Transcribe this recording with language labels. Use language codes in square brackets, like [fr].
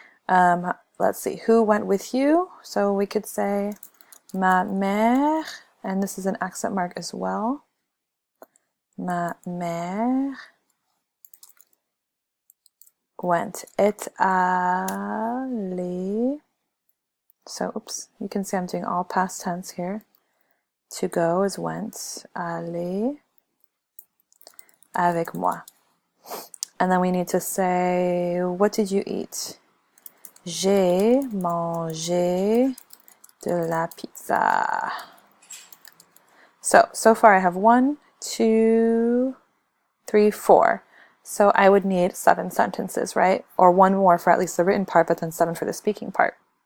[en] Let's see, who went with you? So we could say [fr] ma mère, [en] and this is an accent mark as well. [fr] Ma mère [en] went, [fr] est allée. [en] So, oops, you can see I'm doing all past tense here. To go is went, [fr] aller, avec moi. [en] And then we need to say, what did you eat? [fr] J'ai mangé de la pizza. [en] So far I have 1, 2, 3, 4. So I would need 7 sentences, right? Or 1 more for at least the written part, but then 7 for the speaking part.